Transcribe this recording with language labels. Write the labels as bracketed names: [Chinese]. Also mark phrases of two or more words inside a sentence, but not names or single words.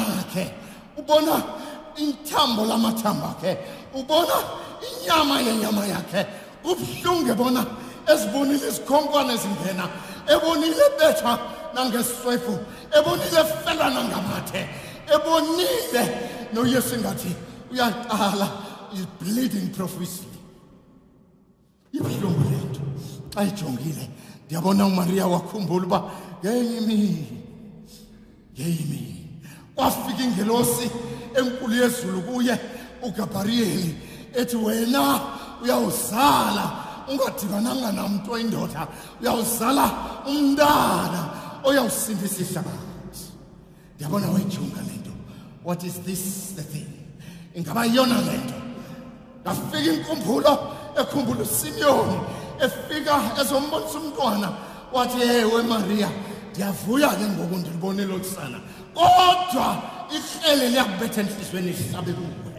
[Xhosa] wakhe ubona inthambo lamathambo akhe, ubona inyama yenyama yakhe, ubuhlungu ebona ezibonile izikhonkwane zingena, ebonile betha nangeswefu, ebonile fela nangamathe, ebonile noYesu ngathi uyaqala, [English] is bleeding profusely. [Xhosa] Ibuhlungu lento xa ijongile ndiyabona uMaria wakhumbula uba ngenye imini kwafika ingelosi enkulu yezulu kuye uGabriyeli ethi wena uyawuzala ungadibananga namntu oyindoda, uyawuzala umntana oyawusindisa ihlabathi. Ndiyabona wayijonga lento, [English] what is this the thing? [Xhosa] Ingaba yona lento. Ngafika inkumbulo ekhumbula uSimyoni efika ezombonisa umntwana, wathi ewe Maria ndiyavuya ke ngoku ndilibonile okusana, kodwa ihlele liyakubetha enhlizweni ihlabe kuwe.